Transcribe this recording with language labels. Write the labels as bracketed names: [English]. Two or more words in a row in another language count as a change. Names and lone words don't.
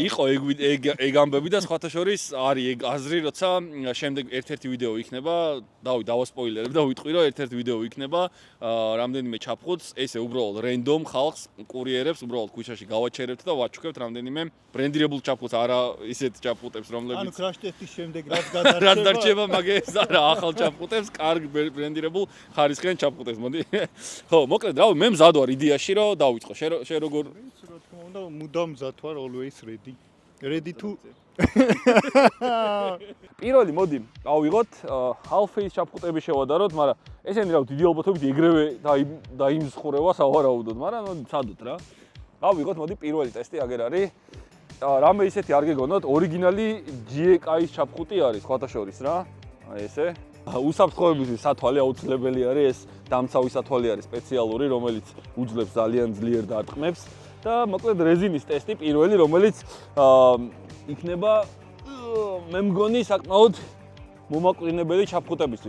[Georgian] იყო ეგ ამბები და სხვათა შორის არის ეგ აზრი, როცა შემდეგ ერთ-ერთი ვიდეო იქნება, დავასპოილერებ და ვიტყვი რომ ერთ-ერთი ვიდეო იქნება, რამდენიმე ჩაფხუტს, ესე უბრალოდ რენდომ ხალხს კურიერებს უბრალოდ ქუჩაში გავაჩერებთ და ვაჩუქებთ რამდენიმე ბრენდირებულ ჩაფხუტს, არა ისეთ ჩაფხუტებს, რომლებიც ანუ [English] crash test- [Georgian] ის შემდეგ რაც რაც დარჩება მაგას არა ახალ ჩაფხუტებს, კარგ ბრენდირებულ ხარისხიან ჩაფხუტებს. მოდი. ხო, მოკლედ რავი, მე მზად ვარ იდეაში რომ დავიწყო. შენ როგორ რა თქმა უნდა მუდამ მზად ვარ [English] always ready to [Georgian] პირველი მოდი გავიღოთ [English] half face [Georgian] ჩაფხუტები შევადაროთ, მაგრამ ესენი რა დიდი ალბათობით ეგრევე დაიმსხურევა სავარაუდოდ, მაგრამ ცადოთ რა. გავიღოთ მოდი პირველი ტესტი აგერ არის. რამე ისეთი არ გეგონოთ, ორიგინალი GK-ის ჩაფხუტი არის, სხვათა შორის რა. აი ესე. უსაფრთხოებისთვის სათვალე აუცილებელი არის ეს დამცავი სათვალე არის სპეციალური, რომელიც უძლებს ძალიან ძლიერ დარტყმებს და მოკლედ რეზინის ტესტი პირველი, რომელიც იქნება მე მგონი საკმაოდ მომაკვდინებელი ჩაფხუტებისთვის.